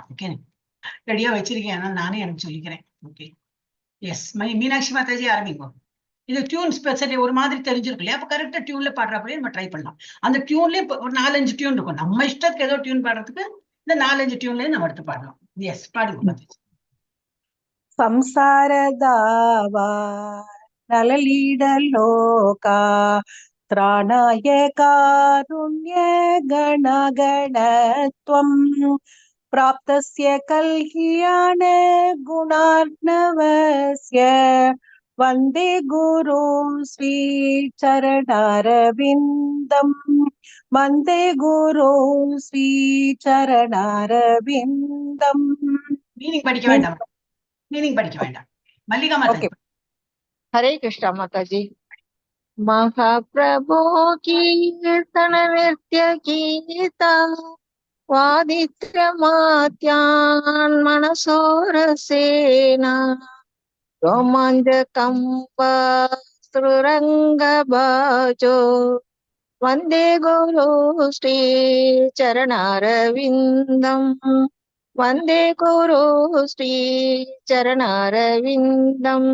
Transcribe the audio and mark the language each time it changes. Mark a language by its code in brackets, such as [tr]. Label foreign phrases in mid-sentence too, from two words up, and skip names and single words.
[ta] ஓகே, ரெடியா வச்சிருக்கேன், ஆனால் நானே எனக்கு சொல்லிக்கிறேன். ஓகே, எஸ். மீனாட்சி மாதாஜி ஆரம்பிங்க. இது டியூன் ஸ்பெஷலி ஒரு மாதிரி தெரிஞ்சிருக்கு இல்லையா? அப்போ கரெக்டாக டியூன்ல பாடுறப்படியே நம்ம ட்ரை பண்ணலாம். அந்த டியூன்லேயே ஒரு 4-5 டியூன் இருக்கும். நம்ம இஷ்டத்துக்கு ஏதோ டியூன் பாடுறதுக்கு இந்த 4-5 டியூன்லேயே நம்ம எடுத்து பாடலாம். எஸ், பாடுங்க. [sa] ಸಂಸಾರದಾವ ನಲಲೀಡಲೋಕ ತ್ರಾಣಾಯ ಕಾರುಣ್ಯ ಗಣ ಗಣತ್ವಂ ಪ್ರಾಪ್ತಸ್ಯ ಕಲ್ಯಾಣ ಗುಣಾರ್ಣವಸ್ಯ ವಂದೇ ಗುರು ಶ್ರೀ ಚರಣಾರವಿಂದಂ ವಂದೇ ಗುರು ಶ್ರೀ ಚರಣಾರವಿಂದಂ. [ta] மீனிங் படிக்க வேண்டாம். மல்லிகா மாதாஜி. ஹரே கிருஷ்ணா மாதாஜி. [sa] महाप्रभो कीर्तन नित्य गीता वादित्र माद्यान् मनसोरसेना रोमाञ्च कम्पा स्रुरङ्ग भाजो वन्दे गुरु श्री चरणारविन्दम् वन्दे गुरु श्री चरणारविन्दम्.